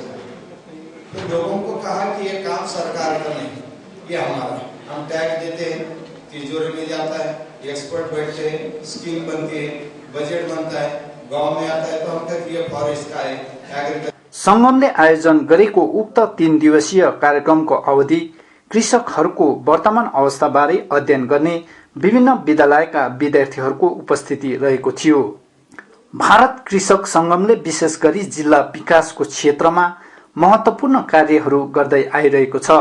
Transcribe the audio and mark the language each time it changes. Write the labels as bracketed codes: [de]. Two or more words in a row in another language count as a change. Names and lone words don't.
[hi] तो लोगों को कहा कि ये काम सरकार का नहीं, ये हमारा, हम टैक्स देते हैं, तिजोरी में जाता है, एक्सपर्ट बैठते हैं, स्कीम बनती है, बजट बनता है, गाँव में आता है, तो हम कहते ये फॉरेस्ट का है, एग्रीकल्चर। [ne] संगमले आयोजन गरेको उक्त 3 दिवसीय कार्यक्रमको अवधि कृषकहरूको वर्तमान अवस्थाबारे अध्ययन गर्ने विभिन्न विद्यालयका विद्यार्थीहरूको उपस्थिति रहेको थियो। भारत कृषक संगमले विशेष गरी जिल्ला विकासको क्षेत्रमा महत्त्वपूर्ण कार्यहरू गर्दै आइरहेको छ।